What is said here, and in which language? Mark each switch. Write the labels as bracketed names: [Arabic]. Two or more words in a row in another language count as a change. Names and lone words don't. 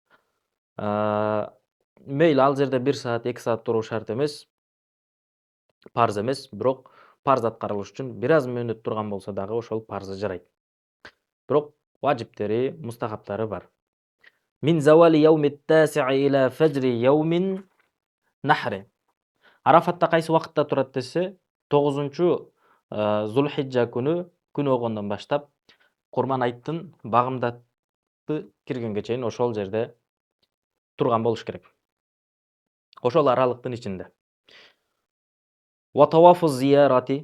[Kyrgyz] Мейли ал жерде 1 саат, 2 саат туруу шарт эмес, парз эмес, бирок парз аткарылыш үчүн бир аз мөөнөт турган болсо дагы ошол парзы жарайт. Бирок важиптери, мустахаптары бар. [Arabic] من زوال يوم التاسع إلى فجر يوم النحر. [Kyrgyz] Арафатта кайсы убакытта турат десе, 9-чу Зулхиджа күнү күн оогондон баштап Курман айттын багымдаты киргенге чейин ошол жерде турган болуш керек. Ошол аралыктын ичинде. [Arabic] وطواف الزيارة.